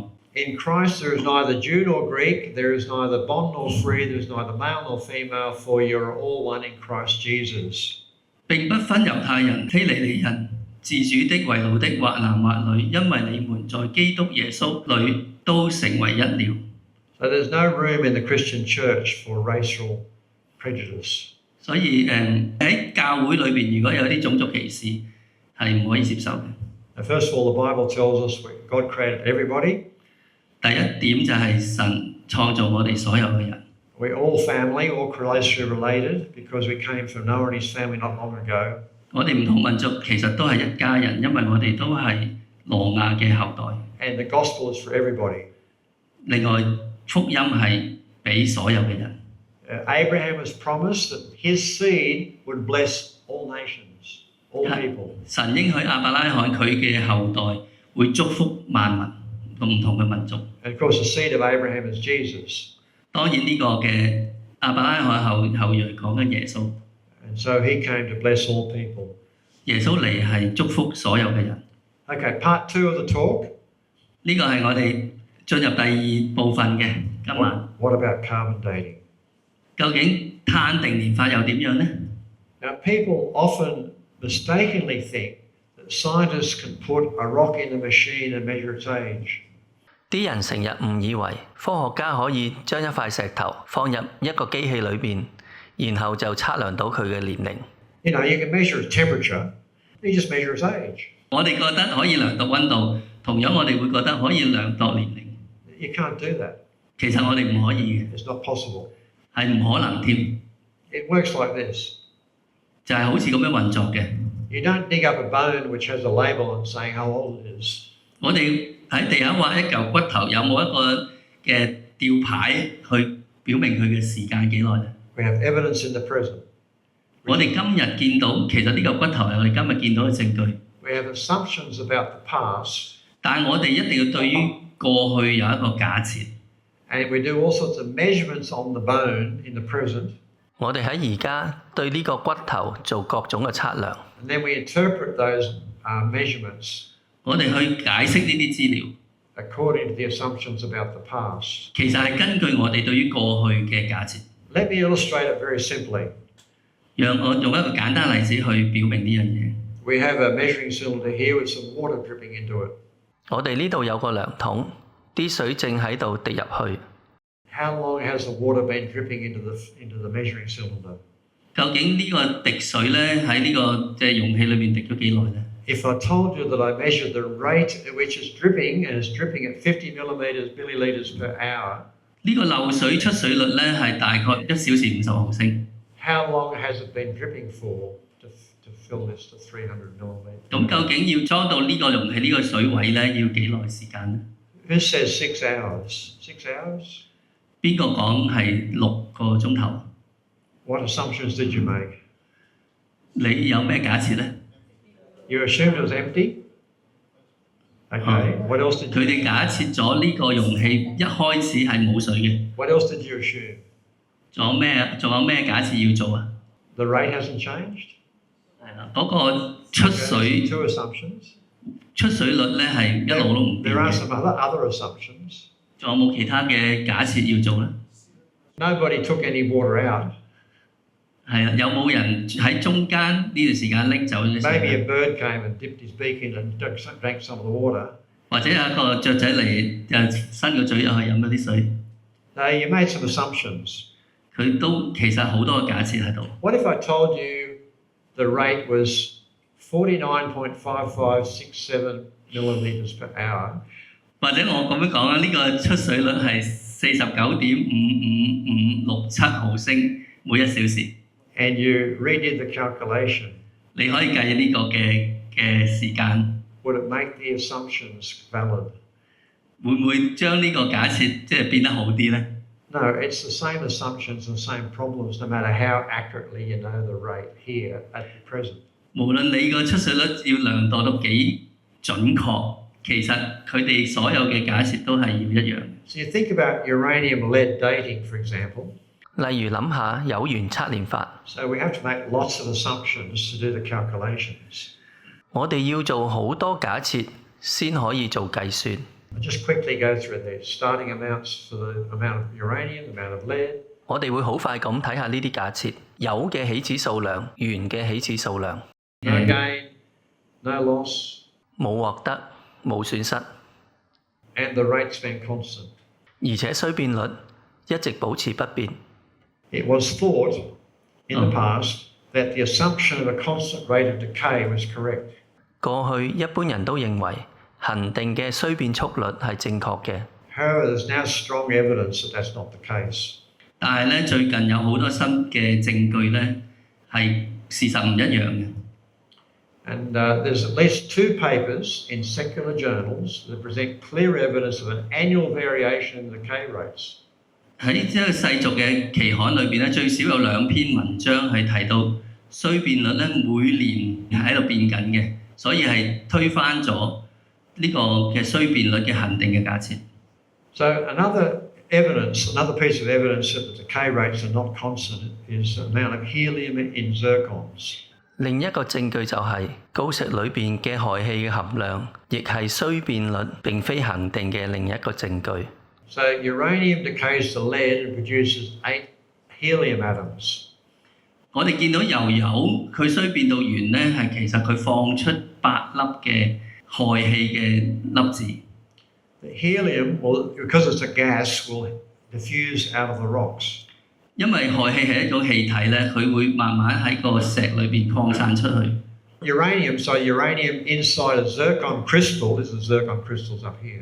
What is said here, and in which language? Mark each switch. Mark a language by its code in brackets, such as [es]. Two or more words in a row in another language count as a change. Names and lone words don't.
[en] in Christ there is neither Jew nor Greek, there is neither bond nor free, there is neither male nor female, for you are all one in Christ Jesus. [yue] 並不分猶太人、希利尼人、自主的、為奴的，或男或女，因為你們在基督耶穌裏都成為一了。 [en] So there's no room in the Christian church for racial prejudice. [yue] 所以喺教會裏邊，如果有啲種族歧視，係唔可以接受嘅。 [en] Now, first of all, the Bible tells us God created everybody. [yue] 第一點就係神創造我哋所有嘅人。 [en] We're all family, all closely related, because we came from Noah and his family not long ago. [yue] 我哋唔同民族其實都係一家人，因為我哋都係挪亞嘅後代。 [en] And the gospel is for everybody. [yue] 另外，福音係俾所有嘅人。 [en] Abraham has promised that his seed would bless all nations, all people. [yue] 神應許亞伯拉罕佢嘅後代會祝福萬民，唔同嘅民族。 [en] And of course, the seed of Abraham is Jesus. [yue] 當然呢個嘅亞伯拉罕後裔講緊耶穌， [en] And so he came to bless all people. [yue] 耶穌嚟係祝福所有嘅人。 [en] Okay, part 2 of the talk. [yue] 呢個係我哋進入第二部分嘅今晚。 [en] What about carbon dating? [yue] 究竟碳定年法又點樣呢？ [en] Now, people often mistakenly think that scientists can put a rock in the machine and measure its age. [yue] 啲人成日誤以為科學家可以將一塊石頭放入一個機器裏邊，然後就測量到佢嘅年齡。 [en] You know, you can measure its temperature, you just measure its age. [yue] 我哋覺得可以量度溫度，同樣我哋會覺得可以量度年齡。 [en] You can't do that. [yue] 其實我哋唔可以嘅， [en] It's not possible. [yue] 係唔可能添， [en] It works like this. [yue] 就係好似咁樣運作嘅。 [en] You don't dig up a bone which has a label and saying how old it is. [yue] 我哋喺地下挖一嚿骨頭，有冇一個嘅吊牌去表明佢嘅時間幾耐呢？ [en] We have evidence in the present. [yue] 我哋今日見到，其實呢嚿骨頭係我哋今日見到嘅證據， [en] We have assumptions about the past, [yue] 但係我哋一定要對於過去有一個假設。 [en] and we do all sorts of measurements on the bone in the present, [yue] 我哋喺而家對呢個骨頭做各種嘅測量， [en] and then we interpret those measurements [yue] 我哋去解釋呢啲資料， [en] according to the assumptions about the past. [yue] 其實係根據我哋對於過去嘅假設。 [en] Let me illustrate it very simply. [yue] 讓我用一個簡單例子去表明呢樣嘢。 [en] We have a measuring cylinder here with some water dripping into it. [yue] 我哋呢度有個量筒，啲水正喺度滴入去。 [en] How long has the water been dripping into the measuring cylinder? [yue] 究竟呢個滴水咧喺呢個即係容器裏面滴咗幾耐咧？ [en] If I told you that I measured the rate at which it's dripping and it's dripping at 50 milliliters per hour, [yue] 呢個漏水出水率咧係大概1小時50毫升。 [en] how long has it been dripping for to fill this to 300 millimeters? [yue] 咁究竟要裝到呢個容器呢個水位咧要幾耐時間咧？ [en] Who says 6 hours? 6 hours? [yue] 邊個講係6個鐘頭？ [en] What assumptions did you make? [yue] 你有咩假設咧？ [en] You assumed it was empty? Okay. What else did [yue] 佢 [en] you [yue] 哋假設咗呢個容器一開始係冇水嘅。 [en] What else did you assume? [yue] 仲有咩假設要做啊？ [en] The rate hasn't changed? [yue] 係啦，嗰個出 [en] Okay, [yue] 水 [en] two assumptions. [yue] 出水率咧係一路都唔變 [en] There are [yue] 嘅。 [en] some other assumptions. [yue] 仲有冇其他嘅假設要做咧？ [en] Nobody took any water out. [yue] 係啊，有冇人喺中間呢段時間拎走咗啲 [en] Maybe [yue] 水？ [en] a bird came and dipped his beak in and drank some of the water. [yue] 或者有一個雀仔嚟伸個嘴入去飲咗啲水， [en] No, you made some assumptions. [yue] 佢都其實好多個假設喺度。 [en] What if I told you the rate was 49.5567 milliliters per hour, [yue] 或者我咁樣講啦，呢個出水率係49.55567毫升每1小時。 [en] and you redid the calculation? [yue] 你可以計呢個嘅時間， [en] Would it make the assumptions valid? [yue] 會唔會將呢個假設即係變得好啲咧？ [en] No, it's the same assumptions and same problems, no matter how accurately you know the rate here at the present. [yue] 無論你個出水率要量度到幾準確，其實佢哋所有嘅假設都係要一樣。 [en] So you think about uranium-lead dating, for example. [yue] 例如諗下有源測年法， [en] So we have to make lots of assumptions to do the calculations. [yue] 我哋要做好多假設先可以做計算。 [en] I'll just quickly go through the starting amounts for the amount of uranium, the amount of lead. [yue] 我哋會好快咁睇下呢啲假設，有嘅起始數量、源嘅起始數量， [en] No gain, no loss, [yue] 冇獲得、冇損失， [en] and the rate's been constant. [yue] 而且衰變率一直保持不變。 [en] It was thought in the past that the assumption of a constant rate of decay was correct. [yue] 過去一般人都認為恒定嘅衰變速率係正確嘅， [en] However, there's now strong evidence that that's not the case. [yue] 但係咧，最近有好多新嘅證據咧，係事實唔一樣嘅。 [en] And there's at least 2 papers in secular journals that present clear evidence of an annual variation in the decay rates. [yue] 喺即係世俗嘅期刊裏邊咧，最少有2篇文章係提到衰變率咧每年喺度變緊嘅，所以係推翻咗呢個嘅衰變率嘅恆定嘅假設。 [en] So another piece of evidence that the decay rates are not constant is the amount of helium in zircons. [yue] 另一個證據就係鋯石裏邊嘅氦氣嘅含量，亦係衰變率並非恆定嘅另一個證據。 [en] So uranium decays to lead and produces 8 helium atoms. [yue] 我哋見到鈾佢衰變到完咧，係其實佢放出8粒嘅氦氣嘅粒子。 [en] The helium, because it's a gas, will diffuse out of the rocks. [yue] 因為氦氣係一種氣體咧，佢會慢慢喺個石裏邊擴散出去。 [en] Uranium inside a zircon crystal, this is zircon crystals up here.